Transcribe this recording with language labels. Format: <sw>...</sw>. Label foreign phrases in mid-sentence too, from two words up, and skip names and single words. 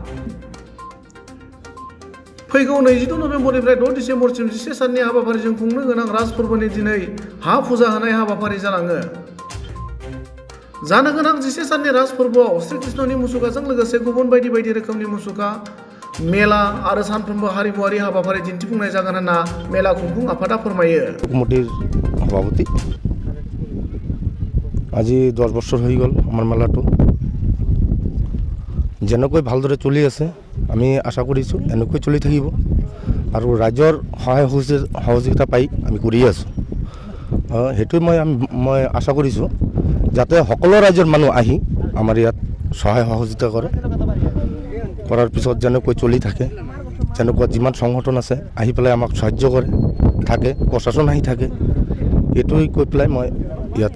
<brx>फैगौ 22 नबेम्बरनिफ्राय 6 डिसेम्बरसिम 11 साननि हाबाफारिजों खुंनो गोनां राज फोरबोनि दिनै हा फुजा होनाय हाबाफारि जालाङो। जानो गोनां 11 साननि राज फोरबोआव श्रीकृष्णनि मुसुखाजों लोगोसे गुबुन बायदि बायदि रोखोमनि मुसुखा, मेला आरो सानफ्रोमबो हारिमुआरि हाबाफारि दिन्थिफुंनाय जागोन होनना मेला खुंफुं आफादा फोरमायो।</brx> <as>কমিটির সভাপতি আজি 10 বছর হয়ে গেল আমার মেলাটো যেনেকৈ ভালদৰে চলি আছে আমি আশা কৰিছোঁ এনেকৈ চলি থাকিব আৰু ৰাইজৰ সহায় সহযোগিতা পাই আমি কৰি আছোঁ। সেইটো মই আশা কৰিছোঁ যাতে সকলো ৰাজ্যৰ মানুহ আহি আমাৰ ইয়াত সহায় সহযোগিতা কৰে, কৰাৰ পিছত যেনেকৈ চলি থাকে, যেনেকুৱা যিমান সংগঠন আছে আহি পেলাই আমাক সাহায্য কৰে থাকে, প্ৰশাসন আহি থাকে, এইটোৱে কৈ পেলাই মই ইয়াতে।</as>